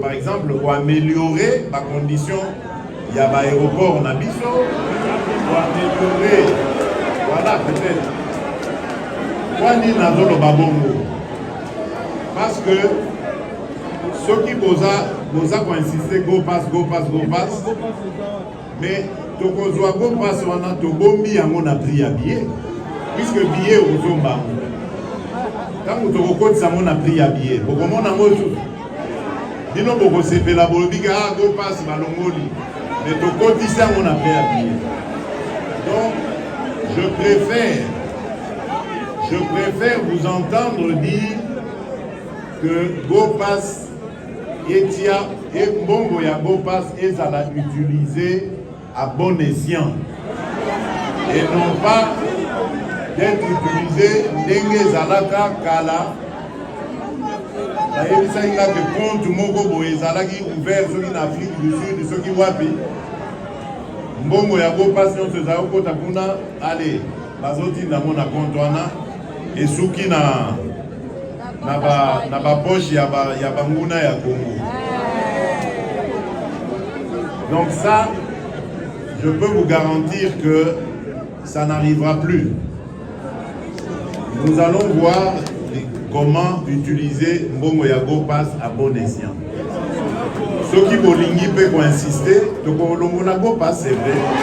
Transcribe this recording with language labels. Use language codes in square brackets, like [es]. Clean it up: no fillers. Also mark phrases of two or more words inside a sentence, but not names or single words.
[fr] Par exemple, pour améliorer ma condition, il y a un aéroport en Abisso, pour améliorer, voilà peut-être. Parce que ceux qui vont insister [en] go pass, [ln] mais to kozwa [en] go pass [ln] wana to bombi yango na prix ya billet puisque billet ozomba tango to kokotisa ngo na prix ya billet bokomona ngo bino bokosepela bolobi ka [en] go pass [ln] balongoli mais to kotisa ngo na prix ya billet. [fr] Donc je préfère vous entendre dire que [en] go pass [fr] etia et [ln] mbongo ya [en] go pass [fr] ezala utilisé à bon escient et non pas d'être utilisé [ln] ndenge ezalaka kala. Nayebisaki que compte moko boye ezalaki ouvert soki na Afrique du Sud soki wapi mbongo ya [en] go pass [ln] nyonso ezala kokota kuna ale bazotinda ngo na compte wana esuki na poche ya banguna ya Congo. [fr] Donc ça, je peux vous garantir que ça n'arrivera plus. Nous allons voir comment utiliser [ln] Mbongo ya [en] Go Pass [fr] à bon escient. Ceux qui bolingi peuvent insister, donc on a [en] Go Pass, [fr] c'est vrai.